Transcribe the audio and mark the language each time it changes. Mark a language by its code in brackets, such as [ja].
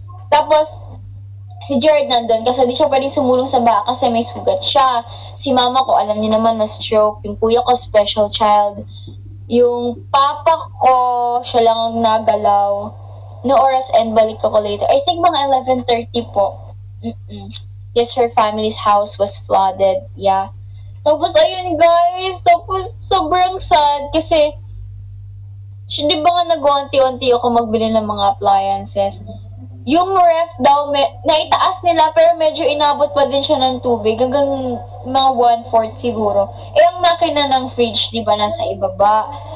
[tl] Tapos, si Gerard nandun kasi di siya pwedeng sumulong sa baka kasi may sugat siya. Si mama ko, alam niyo naman na stroke. Yung kuya ko, special child. Yung papa ko, siya lang ang nagalaw. No oras and balik ako later. [en] I think [tl] mga 11:30 po. [en] Yes, her family's house was flooded. Yeah. [tl] Tapos, ayun guys. Tapos, sobrang sad kasi di ba nga nag-unti-unti ako magbili ng mga appliances. Yung ref daw, naitaas nila pero medyo inabot pa din siya ng tubig. Hanggang mga 1/4 siguro. Ang makina ng fridge, di ba, nasa ibaba.